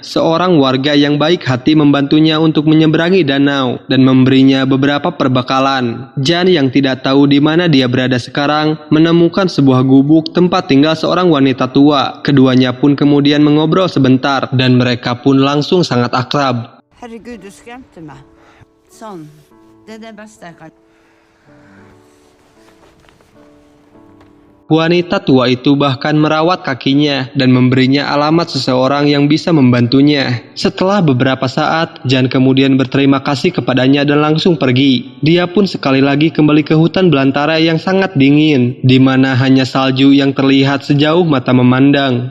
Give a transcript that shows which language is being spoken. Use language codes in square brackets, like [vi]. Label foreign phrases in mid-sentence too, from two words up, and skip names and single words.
[id] Seorang warga yang baik hati membantunya untuk menyeberangi danau dan memberinya beberapa perbekalan. Jan yang tidak tahu di mana dia berada sekarang, menemukan sebuah gubuk tempat tinggal seorang wanita tua. Keduanya pun kemudian mengobrol sebentar dan mereka pun langsung sangat akrab. [no] Herregud, du skremte meg. Sånn. Det er det beste jeg kan. [id] Wanita tua itu bahkan merawat kakinya dan memberinya alamat seseorang yang bisa membantunya. Setelah beberapa saat, Jan kemudian berterima kasih kepadanya dan langsung pergi. Dia pun sekali lagi kembali ke hutan belantara yang sangat dingin, di mana hanya salju yang terlihat sejauh mata memandang.